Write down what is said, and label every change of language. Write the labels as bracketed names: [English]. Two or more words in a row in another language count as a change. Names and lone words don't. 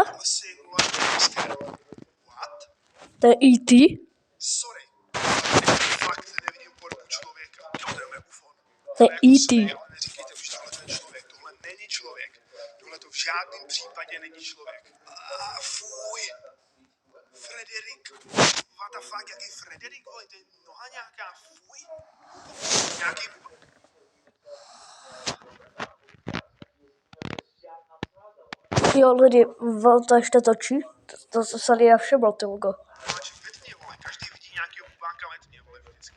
[Czech] Asi, vole, [English] scary. What? [Czech] To je E.T.? Sorry. Fakt nevidím podobu člověka. Jo, to je megafon. To je E.T. Ale neříkejte už, tohle to je člověk. Tohle není člověk. Tohle to v žádném případě není člověk. Fuj. Frederik. [English] What the fuck, [Czech] jaký Frederik, vole, to je noha nějaká, fuj. Nějaký... Jo, lidi, vám to ještě točí? To se tady já všiml, ty logo. Máči ve tmě, vole, každý vidí nějakého bubánka ve tmě, vole, vždycky.